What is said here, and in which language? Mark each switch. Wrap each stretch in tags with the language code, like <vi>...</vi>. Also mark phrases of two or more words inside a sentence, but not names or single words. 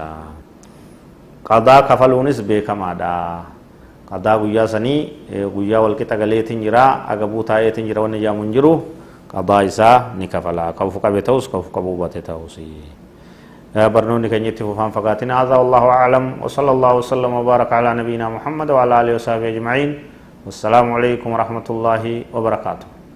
<om>qadaa kafaluunis beekamaadha. qadaa guyyaa sanii guyyaa walqixa galeetiin jira agabuu taa'eetiin jira wanni jaamu hin jiru qadaa isaa ni kafala kafu qabe ta'us kafu qabu bate ta'us. barnoonni keenya itti fufaan fagaatin hadha</om> <ar>والله أعلم وصلى الله وسلم وبارك على نبينا محمد وعلى آله وصحبه أجمعين. والسلام عليكم ورحمة الله وبركاته.</ar>